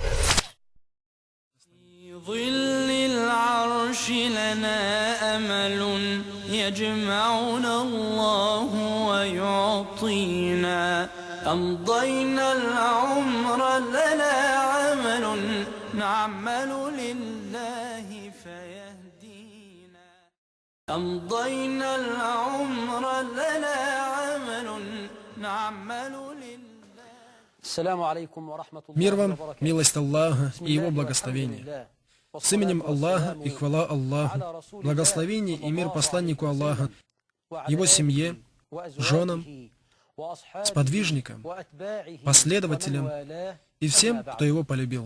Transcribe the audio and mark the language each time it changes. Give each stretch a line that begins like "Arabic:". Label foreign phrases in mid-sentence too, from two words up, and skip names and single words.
Arabic: في ظل العرش لنا أمل يجمعنا الله ويعطينا، أمضينا العمر لنا عمل نعمل لله فيهدينا، أمضينا العمر لنا عمل نعمل لله.
Russian: Мир вам, милость Аллаха и Его благословение. С именем Аллаха и хвала Аллаху, благословение и мир посланнику Аллаха, его семье, женам, сподвижникам, последователям и всем, кто его полюбил.